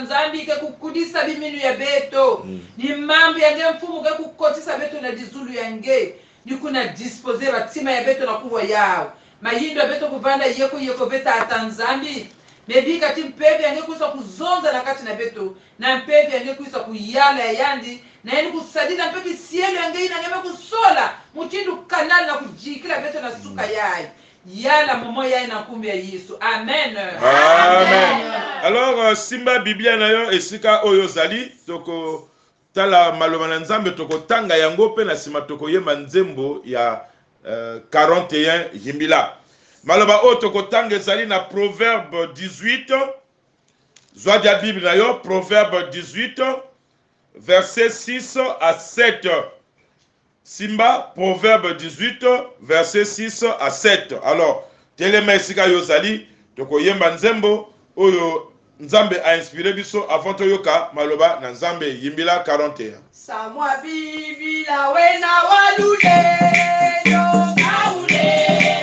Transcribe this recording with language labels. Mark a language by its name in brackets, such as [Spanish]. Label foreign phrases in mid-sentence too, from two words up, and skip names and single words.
[Kongo] nzambi ke kukudisa biminu ya beto ni mambo yange mfumu ke kukotisa beto na dizulu yange ni kuna dispose batima ya beto na kuwa yao mayindo ya beto kuvanda yeko beta tata nzambi mebi kati mpevi yange kuisa kuzonza na kati na beto na mpevi yange kuisa kuyala ya yandi na yeni kusadida mpevi sielu yange ina ngeme kusola mutindu kanali na kujikila beto na suka yai yala momo yai na kumbi ya Yesu amen amen. [Lingala] Alors simba biblia na yo esika oyo zali toko tala maloba na nzambe toko tanga yango pe na sima toko yemba nzembo ya 41 yimbila maloba oto kotanga ezali na Proverbe 18 zwa ya Bible na yo Proverbe 18 [French] verset 6 à 7 [Lingala] simba Proverbe 18 [French] verset 6 à 7 [Lingala] alors telema esika yo zali toko yemba nzembo oyo nzambe a inspiré biso avant toyoka maloba na nzambe yimbila 41 samwa bibila wena walulelo kaule